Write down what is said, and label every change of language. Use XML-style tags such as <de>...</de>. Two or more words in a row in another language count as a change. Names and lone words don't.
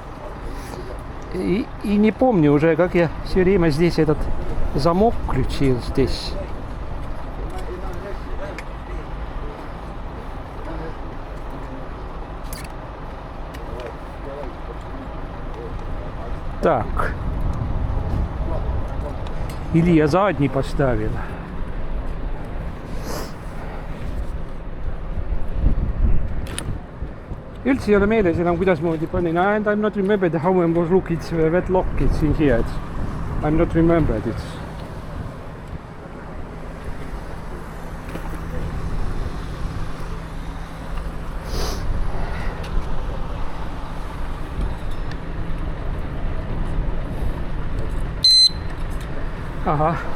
<ru>И не помню уже, как я все время здесь этот замок включил здесь. Так. Или я задний поставил.</ru> <et>Üldse ei ole meeles enam, kuidasmoodi panin.</et> <en>And I'm not remembered how I was looking that lock it's in here. I'm not remembered it. Aha.</en>